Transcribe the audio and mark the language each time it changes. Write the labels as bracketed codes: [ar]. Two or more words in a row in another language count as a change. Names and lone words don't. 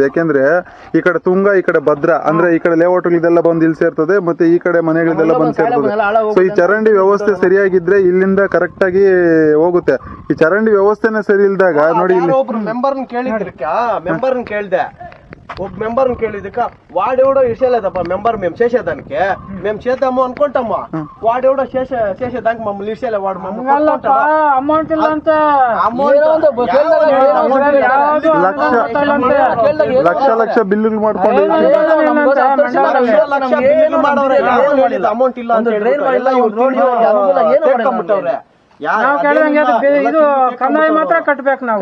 [kn] ಯಾಕೆಂದ್ರೆ ಈ ಕಡೆ ತುಂಗಾ, ಈ ಕಡೆ ಭದ್ರಾ, ಅಂದ್ರೆ ಈ ಕಡೆ ಲೇಔಟ್ಗಳಿದೆಲ್ಲ ಬಂದು ಇಲ್ಲಿ ಸೇರ್ತದೆ, ಮತ್ತೆ ಈ ಕಡೆ ಮನೆಗಳಿದೆಲ್ಲ ಬಂದು ಸೇರ್ತದೆ. ಸೊ ಈ ಚರಂಡಿ ವ್ಯವಸ್ಥೆ ಸರಿಯಾಗಿದ್ರೆ ಇಲ್ಲಿಂದ ಕರೆಕ್ಟ್ ಆಗಿ ಹೋಗುತ್ತೆ. ಈ ಚರಂಡಿ ವ್ಯವಸ್ಥೆನೇ ಸರಿ ಇಲ್ದಾಗ ನೋಡಿ ಇಲ್ಲಿ ಒಬ್ರು ಮೆಂಬರ್ನ ಕೇಳಿದೆ. ಒಬ್ಬ ಮೆಂಬರ್ನ ಕೇಳಿದಕ್ಕ [te] వాడెవడో ఇసేలేదప్ప మెంబర్ మేము చేసేదానికి మేము చేద్దాము అనుకుంటాము. వాడెవడో చేసేదానికి మమ్మల్ని ఇసేలే. వాడు [kn] ಅಮೌಂಟ್ ಇಲ್ಲಂತ ಲಕ್ಷ ಬಿಲ್ಲು ಮಾಡ್ಕೊಂಡು ಅಮೌಂಟ್ ಇಲ್ಲ ಅಂತ ಇದು ಕಂದಾಯ ಮಾತ್ರ ಕಟ್ಟಬೇಕು ನಾವು.